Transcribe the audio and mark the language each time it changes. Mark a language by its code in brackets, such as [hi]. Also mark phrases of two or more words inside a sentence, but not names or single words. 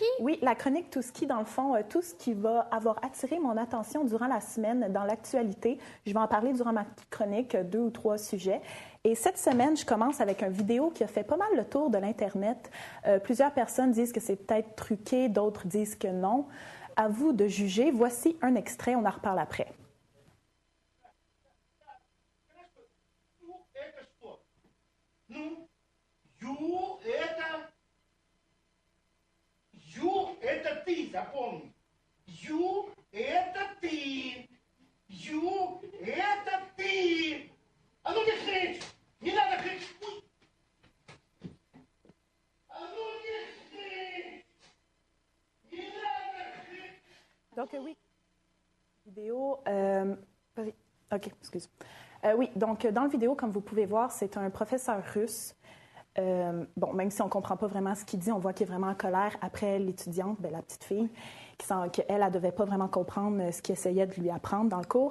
[fr] Oui, la chronique Tout ski, dans le fond, tout ce qui va avoir attiré mon attention durant la semaine dans l'actualité. Je vais en parler durant ma chronique, 2 ou 3 sujets. Et cette semaine, je commence avec une vidéo qui a fait pas mal le tour de l'Internet. Plusieurs personnes disent que c'est peut-être truqué, d'autres disent que non. À vous de juger. Voici un extrait, on en reparle après. [ru] Это ты, запомни. Ю – это ты. Ю – это ты. А ну не кричь! Не надо кричать! А ну не кричь! Не надо кричать! [fr] Donc, oui. Vidéo. Vas-y. OK, excuse. Oui, donc, dans la vidéo, comme vous pouvez voir, c'est un professeur russe. Bon, même si on ne comprend pas vraiment ce qu'il dit, on voit qu'il est vraiment en colère après l'étudiante, la petite fille, qu'elle ne devait pas vraiment comprendre ce qu'il essayait de lui apprendre dans le cours.